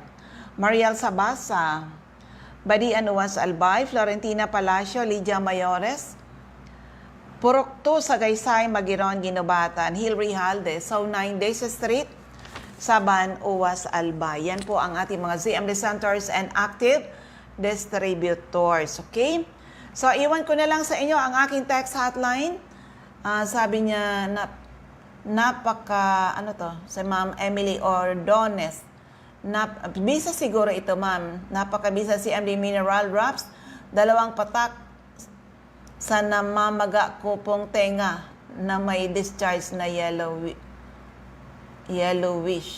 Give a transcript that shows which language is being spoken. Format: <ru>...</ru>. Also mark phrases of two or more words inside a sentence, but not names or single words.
<tl>Mariel Sabasa, Badian, UWAS, Albay. Florentina Palacio, Lydia Mayores, Purok 2, Sagaysay, Magiron, Ginobatan. Hilary Halde, So 9 Days Street, Saban, UWAS, Albay. Yan po ang ating mga ZMD</tl> <en>centers and active distributors.</en> <tl>Okay? So, iwan ko na lang sa inyo ang aking text hotline. Sabi niya, si Ma'am Emily Ordones. Bisa siguro ito, ma'am. Napakabisa si MD Mineral Drops. 2 patak sa namamaga ko pong tenga na may discharge na yellowish.</tl>